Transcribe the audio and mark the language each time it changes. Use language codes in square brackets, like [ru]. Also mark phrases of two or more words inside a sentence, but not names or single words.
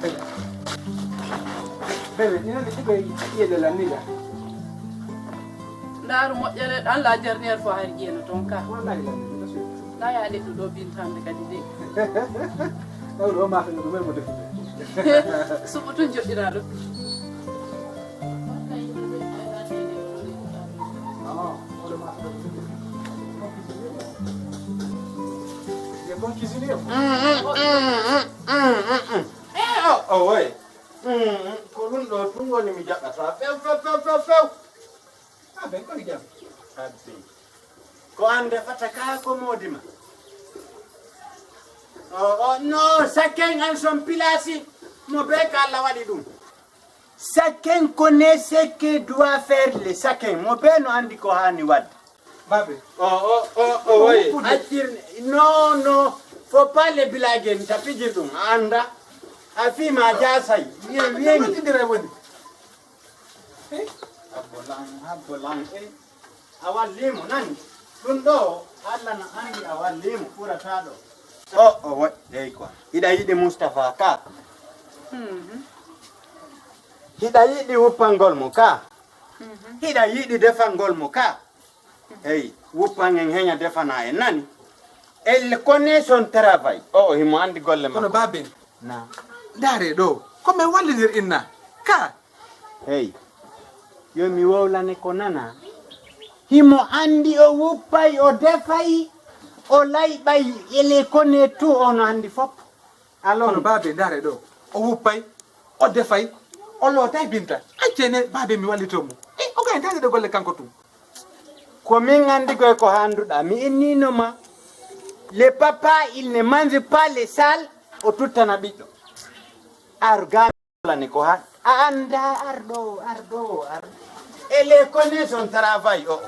[ff] bebe ina de tibe yele la niga ndaaru moƴƴere ɗan [fr] la derniére fois [ff] har jeeno toon ka wallahi la niga so na ya ɗeɗɗu ɗo bintande kadi de o ma tan ɗum mo defude suɓo tun joɗɗira ɗum [fr] bon cuisinier. Oh ouais. [ff] Ko ɗum ɗo tun woni mi jaɓɓata few. Ah ben ko jam. Abbe. Ko an defata ka ko moodi ma. [fr] No, chacun en son place. [ff] Mo be ka Allah waɗi ɗum. [fr] Chacun connaît ce que doit faire le chacun. [ff] Mo be no andi ko hani wadde. Babe. [fr] Oui. Non, faut pas les blaguer. [ff] Ni tapijir ɗum anda. Afi ma jasay. Bien. Ndira woni. Abolan. Awa limo nani. Ɗum ɗo Allah na andi awa limo ɓurata ɗo. Wa dey quoi. Hiɗa yiɗi Moustapha ka. Hiɗa yiɗi wuppangol mo ka. Hiɗa yiɗi defangol mo ka. Hey, wuppan en heña defana en nani. [fr] Elle connaît son travail. [ff] Himo andi golle ma. Kono babe. Na. Dare ɗo ko men wallidir inna ka Hey. Yo mi wowlane ko nana. Himo andi o wuppay o defay o layɓay [fr] ele connaît tout [ff] on andi fop. kono Alors babe dare ɗo o wuppay o defay o lootay binta accene babe mi wallitomo o gay dade de golle kanko tum ko min andi koy ko handuɗa mi inninoma. [fr] Le papa il ne mange pas les sales [ff] o tuttana ɓiɗɗo. Argane ko han anda arɗo. [fr] Elle connaît son travail